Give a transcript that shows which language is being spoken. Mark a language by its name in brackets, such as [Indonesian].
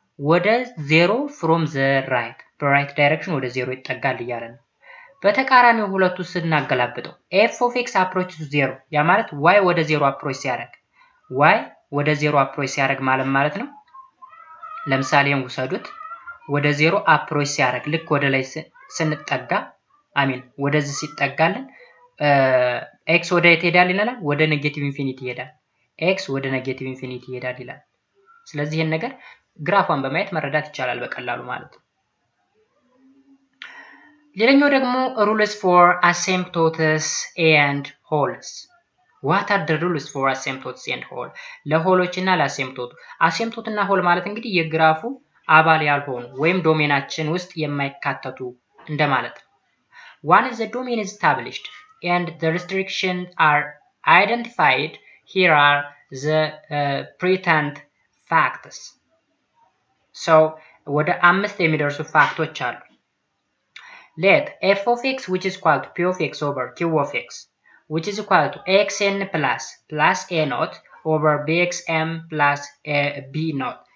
[Amharic] ወደ 0 ፍሮም ዘ ራይት በራይት ዳይሬክሽን ወደ 0 ይጠጋል እያለ ነው። በተቃራኒው ሁለቱ ስናገላብጠው ኤፍ ኦፍ ኤክስ አፕሮች ቱ 0 ያ ማለት ዋይ ወደ 0 አፕሮች ሲያደርግ ማለት ነው። ለምሳሌ እንውሰዱት። ወደ 0 አፕሮች ሲያደርግ ልክ ወደ ላይ ስንጠጋ ወደዚህ ሲጠጋልን ኤክስ ወደ የት ሄዳል ይላል? ወደ ኔጌቲቭ ኢንፊኒቲ ይሄዳል። ኤክስ ወደ ኔጌቲቭ ኢንፊኒቲ ይሄዳል ይላል። ስለዚህ ይሄን ነገር ግራፏን በማየት መረዳት ይቻላል በቀላሉ ማለት ነው። ሌላኛው ደግሞ [English] rules for asymptotes and holes. What are the rules for asymptotes and hole? [Amharic] ለሆሎች እና ለአሲምፕቶቱ አሲምፕቶት እና ሆል ማለት እንግዲህ የግራፉ አባል ያልሆኑ ወይም ዶሜናችን ውስጥ የማይካተቱ እንደማለት ነው። [English] One is the domain is established and the restrictions are identified. Here are the pretend facts. So [Amharic] ወደ 5 የሚደርሱ ፋክቶች አሉ። [English] Let f of x which is equal to p of x over q of x which is equal to xn plus a naught over bxm plus b naught.